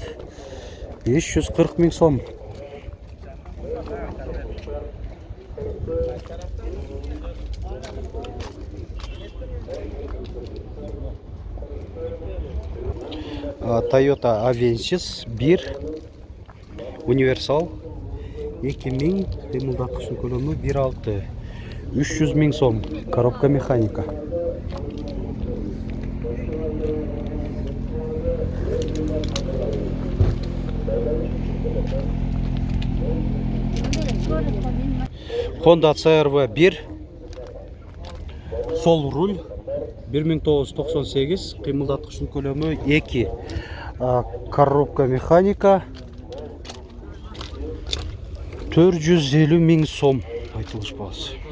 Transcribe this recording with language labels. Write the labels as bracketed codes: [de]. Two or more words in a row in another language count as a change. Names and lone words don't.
[ky] 540 миң сом. Toyota Avensis 1 универсал 2000 кыймылдаткычын көлөмү 1.6. 300 миң сом. Коробка механика. Honda CR-V 1 sol rul 1998 кыймылдаткычын көлөмү 2. Коробка механика 450 миң сом айтылыш баасы.